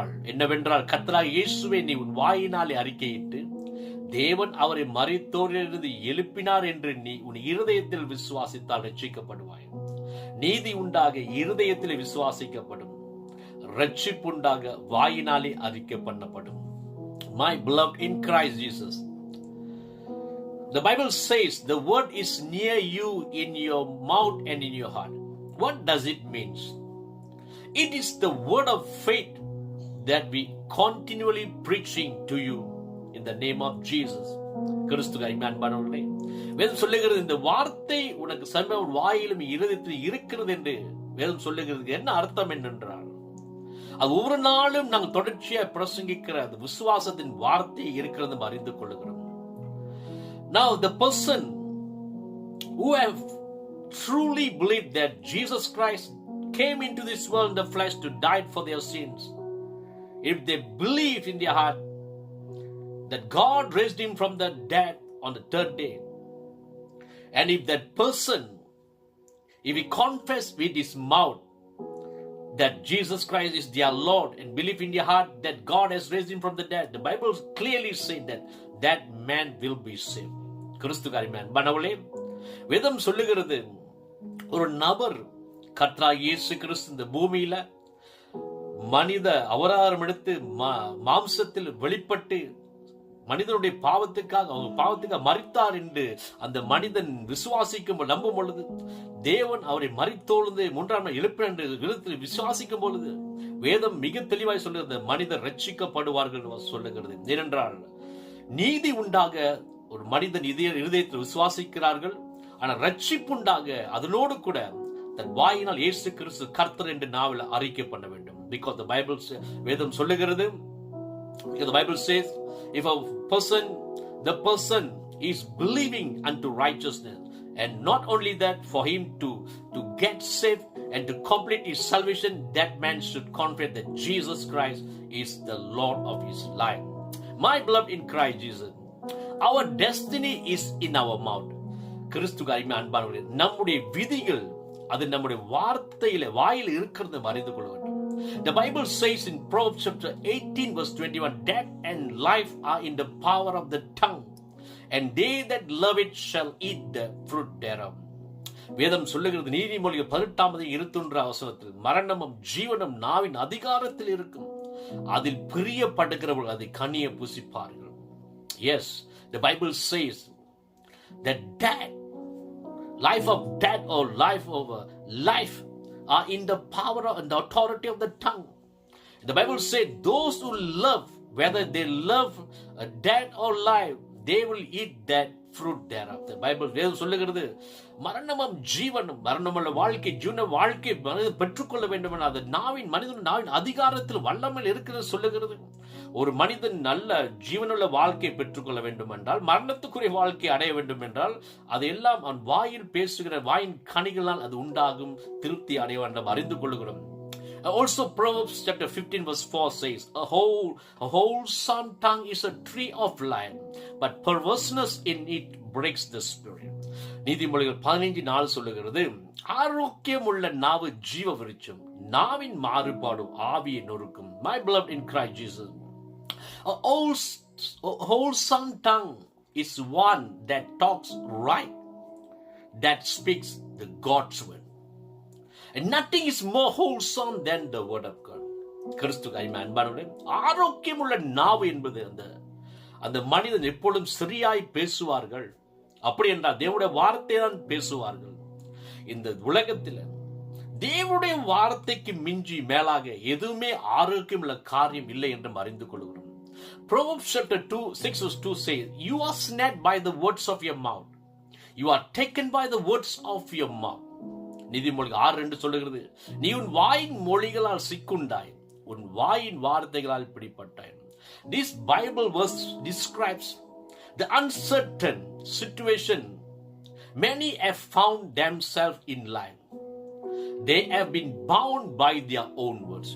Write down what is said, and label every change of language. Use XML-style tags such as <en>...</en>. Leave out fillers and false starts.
<ta>என்னவென்றால் கர்த்தராகிய இயேசுவை நீ உன் வாயினாலே அறிக்கையிட்டு தேவன் அவரை மரித்தோரிலிருந்து எழுப்பினார் என்று நீ உன் இருதயத்தில் விசுவாசித்தால் ரட்சிக்கப்படுவாய். நீதி உண்டாக இருதயத்தில் விசுவாசிக்கப்படும், ரட்சிப்புண்டாக வாயினாலே அறிக்கை பண்ணப்படும்.</ta> <en>My beloved in Christ Jesus, the Bible says the word is near you, in your mouth and in your heart. What does it mean? It is the word of faith that we continually preaching to you in the name of Jesus.</en> <ta>கிறிஸ்துவின் அன்பானவர்களே, வேதம் சொல்லுகிறது இந்த வார்த்தை உனக்கு சமீப வாயிலும் இருதயத்தில் இருக்கிறது என்று வேதம் சொல்லுகிறது. என்ன அர்த்தம் என்னென்றால், அது ஒவ்வொரு நாளும் நாங்கள் தொடர்ச்சியாக பிரசங்கிக்கிற அந்த விசுவாசத்தின் வார்த்தை இருக்கிறது அறிந்து கொள்ளுகிறோம்.</ta> <en>Now the person who have truly believed that Jesus Christ came into this world in the flesh to die for their sins, if they believe in their heart that God raised him from the dead on the third day, and if that person, if he confess with his mouth that Jesus Christ is their Lord and believe in their heart that God has raised him from the dead, the Bible clearly says that that man will be saved.</en> <ta>கிறிஸ்துவின் அன்பானவர்களே, வேதம் சொல்லுகிறது ஒரு நபர் கர்த்தராகிய இயேசு கிறிஸ்து இந்த பூமியில மனித அவதாரம் எடுத்து மாம்சத்தில் வெளிப்பட்டு மனிதனுடைய பாவத்துக்காக மரித்தார் என்று அந்த மனிதன் விசுவாசிக்கும் நம்பும் பொழுது, தேவன் அவரை மரித்தோழ்ந்து 3ஆம் நாள் எழுப்பினார் என்று விசுவாசிக்கும் பொழுது, வேதம் மிக தெளிவாய் சொல்லுகிறது, மனிதர் ரட்சிக்கப்படுவார்கள் சொல்லுகிறது. ஏனென்றால் நீதி உண்டாக ஒரு மனிதன் இருதயத்தில் விசுவாசிக்கிறார்கள், ஆனால் ரட்சிப்புண்டாக அதனோடு கூட தன் வாயினால் இயேசு கிறிஸ்து கர்த்தர் என்று நாவில் அறிக்கை பண்ண வேண்டும்.</ta> <en>Because the Bible,</en> <ta>வேதம் சொல்லுகிறது,</ta> <en>because the Bible says, if the person is believing unto righteousness, and not only that, for him to get saved and to complete his salvation, that man should confess that Jesus Christ is the Lord of his life. My beloved in Christ Jesus, our destiny is in our mouth.</en> <ta>கிறிஸ்துவின் அன்பானவர்களே, நம்முடைய விதிகள் அது நம்முடைய வாயில் இருக்கிறது அறிந்து கொள்ள வேண்டும்.</ta> <en>The Bible says in Proverbs chapter 18 verse 21, death and life are in the power of the tongue, and they that love it shall eat the fruit thereof.</en> <ta>வேதம் சொல்லுகிறது, நீதிமொழிகள் 18 வசனத்தில், மரணமும் ஜீவனும் நாவின் அதிகாரத்தில் இருக்கும், அதில் பிரியப்படுகிறவர்கள் அதை கனிய புசிப்பார்கள்.</ta> <en>Yes, the Bible says that life of death or life over life are in the power and the authority of the tongue. The Bible says those who love, whether they love dead or life, they will eat that fruit thereof. The Bible</en> <ta>சொல்லுகிறது, மரணமும் ஜீவனும், மரணமுள்ள வாழ்க்கை ஜீவன வாழ்க்கை பெற்றுக்கொள்ள வேண்டும் என அது மனிதன் நாவின் அதிகாரத்தில் வல்லமையில் இருக்கிறது சொல்லுகிறது. ஒரு மனிதன் நல்ல ஜீவனுள்ள வாழ்க்கை பெற்றுக்கொள்ள வேண்டும் என்றால், மரணத்துக்குரிய வாழ்க்கை அடைய வேண்டும் என்றால், அதெல்லாம் அவன் வாயில் பேசுகிற வாயின் கனிகளால் அது உண்டாகும், திருப்தி அடைய வேண்டும் அறிந்து கொள்ளுகிறோம்.</ta> <en>Also Proverbs chapter 15 verse 4 says, a wholesome tongue is a tree of life, but perverseness in it breaks the spirit.</en> <ta>நீதிமொழிகள் 15:4 சொல்லுகிறது, ஆரோக்கியம் உள்ள நாவு ஜீவ விருட்சம், நாவின் மாறுபாடு ஆவியை நொறுக்கும்.</ta> <en>My beloved in Christ Jesus, a wholesome tongue is one that talks right, that speaks the God's word. And nothing is more wholesome than the word of God.</en> <ta>கிறிஸ்து அன்பானவர்களே, ஆரோக்கியம் உள்ள நாவு என்பது அந்த மனிதன் எப்பொழுதும் சரியாய் பேசுவார்கள். அப்படி என்றால் தேவனுடைய வார்த்தை தான் பேசுவார்கள். இந்த உலகத்தில் தேவனுடைய வார்த்தைக்கு மிஞ்சி மேலாக எதுவுமே ஆரோக்கியம் உள்ள காரியம் இல்லை என்று அறிந்து கொள்கிறோம்.</ta> <en>Proverbs chapter 6:2 says, "You are snared by the words of your mouth. You are taken by the words of your mouth."</en> <ta>நீதிமொழிகள் 6:2 சொல்லுகிறது, நீ உன் வாயின் மொழிகளால் சிக்குண்டாய், உன் வாயின் வார்த்தைகளால் பிடிப்பட்டாய்.</ta> <en>This Bible verse describes the uncertain situation many have found themselves in life. They have been bound by their own words.</en>